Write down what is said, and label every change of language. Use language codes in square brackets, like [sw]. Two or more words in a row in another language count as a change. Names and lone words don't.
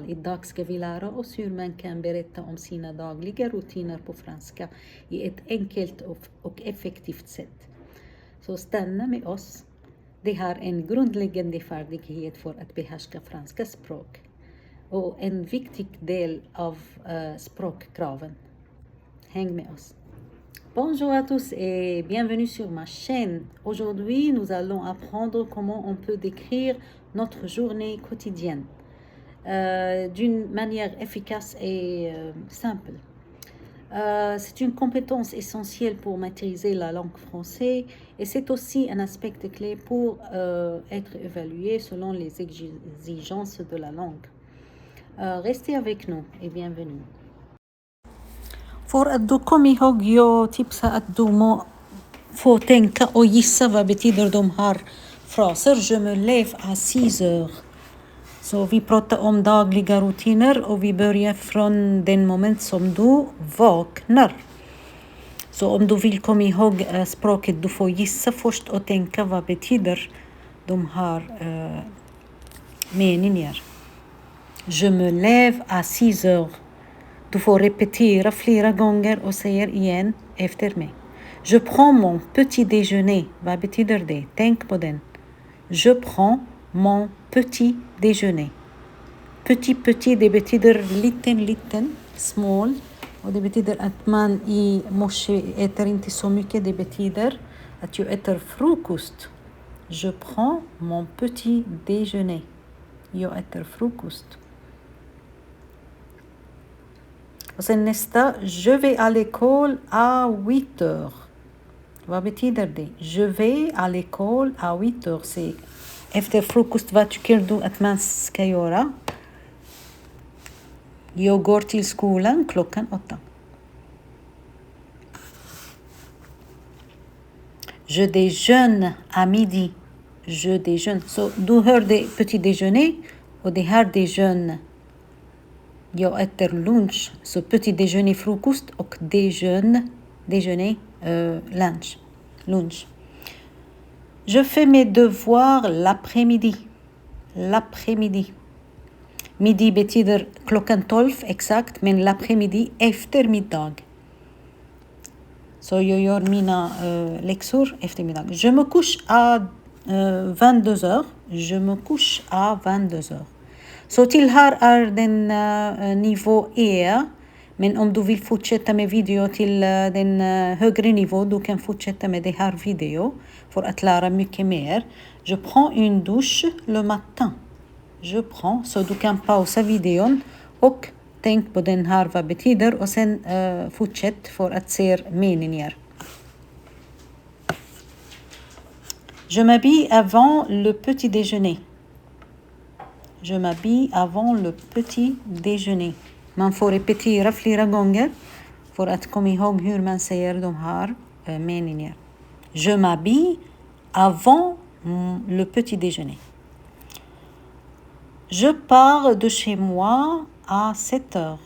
[sv] Idag ska vi lära oss hur man kan berätta om sina dagliga rutiner på franska i ett enkelt och effektivt sätt. Så stanna med oss. Det har en grundläggande färdighet för att behärska franska språk och en viktig del av språkkraven. Häng med oss. [fr] Bonjour à tous et bienvenue sur ma chaîne. Aujourd'hui, nous allons apprendre comment on peut décrire notre journée quotidienne d'une manière efficace et simple. C'est une compétence essentielle pour maîtriser la langue française et c'est aussi un aspect clé pour être évalué selon les exigences de la langue. Restez avec nous et bienvenue. [sv] För att du kommer ihåg jag tipsar att du må få tänka och gissa vad betyder de här fraser. [fr] Je me lève à 6 heures. [sv] Så vi pratar om dagliga rutiner och vi börjar från den moment som du vaknar. Så om du vill komma ihåg språket, du får gissa först och tänka vad betyder de här meningar. [fr] Je me lève à 6 heures. [sv] Du får repetera flera gånger och säger igen efter mig. [fr] Je prends mon petit déjeuner. [sv] Vad betyder det? Tänk på den. [fr] Je prends mon petit déjeuner. [sv] Petit, det betyder liten, small. Och det betyder att man i morse äter inte så mycket. Det betyder att jag äter frukost. [fr] Je prends mon petit déjeuner. [sv] Jag äter frukost. Och sen nästa, [fr] je vais à l'école à 8 heures. [sv] Vad betyder det? [fr] Je vais à l'école à 8 heures. [sv] C'est efter frukost, vad tycker du att man ska göra? Jag går till skolan klockan 8. [fr] Je déjeune à midi. Je déjeune. [sv] Så du hörde [fr] petit déjeuner [sv] och det här déjeune. Jag äter lunch, så [fr] petit déjeuner [sv] frukost och déjeuner lunch. [fr] Je fais mes devoirs l'après-midi. [sv] Midi betyder klockan 12 exakt, men l'après-midi eftermiddag. Så jag gör mina läxor eftermiddag. [fr] Je me couche à 22 heures. Je me couche à 22 heures. [sv] Så till här är den nivå E. Men om du vill fortsätta med video till den högre nivå, du kan fortsätta med det här video för att lära mycket mer. [fr] Je prends une douche le matin. Je prends, [sv] så du kan pausa videon och tänk på den här vad betyder och sen fortsätt för att se meningar. [fr] Je m'habille avant le petit déjeuner. Je m'habille avant le petit déjeuner. [sv] Man får repetera flera gånger för att komma ihåg hur man säger de här meningar. [fr] Je m'habille avant le petit déjeuner. Je pars de chez moi à 7 heures.